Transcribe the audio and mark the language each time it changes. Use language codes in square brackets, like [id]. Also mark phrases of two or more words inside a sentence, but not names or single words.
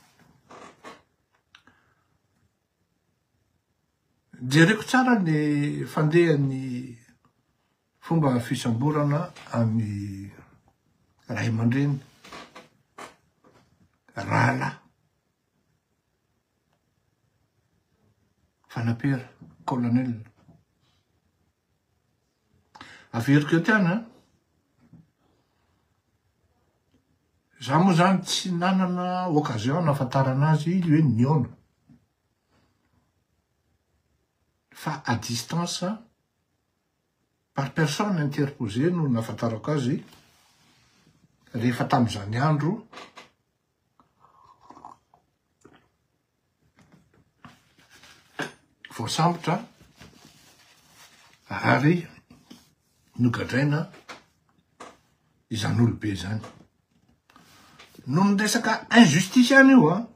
[mg] jereko tsara ny fandehan'ny fomba fisamborana amin'ny ray aman-dreny rala Fanapera colonel averiko eo tiana za moa zany tsy nanana occasion nahafantarana azy hoe niona fa [fr] à distance par personne interposée [mg] no nahafantarako azy rehefa tamin'izany andro voasambotra ary nogadraina izany olobe zany no niresaka injustice ihany io